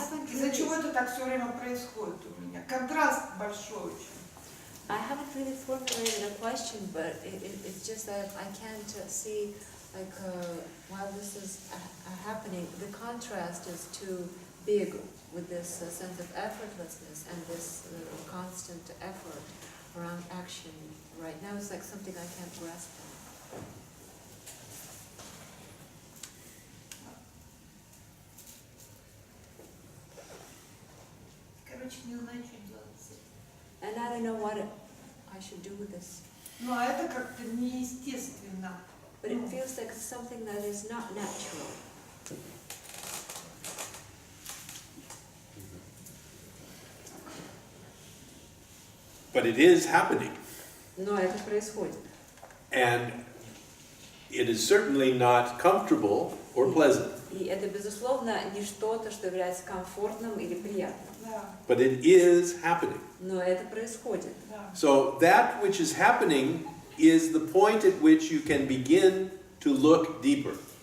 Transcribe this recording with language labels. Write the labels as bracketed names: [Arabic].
[Russian] Из-за чего это так все время происходит у меня? Контраст большой очень. [English] I haven't really formulated a question, but it's just that I can't see, like, while this is happening, the contrast is too big with this sense of effortlessness and this constant effort around action. Right now it's like something I can't grasp on. [Russian] Короче, не знаю, что делать с этим. [English] And I don't know what I should do with this. [Russian] Ну, а это как-то неестественно. [English] But it feels like something that is not natural. But it is happening. [Russian] Но это происходит. [English] And it is certainly not comfortable or pleasant. [Russian] И это, безусловно, не что-то, что является комфортным или приятным. [English] But it is happening. [Russian] Но это происходит. [English] So that which is happening is the point at which you can begin to look deeper.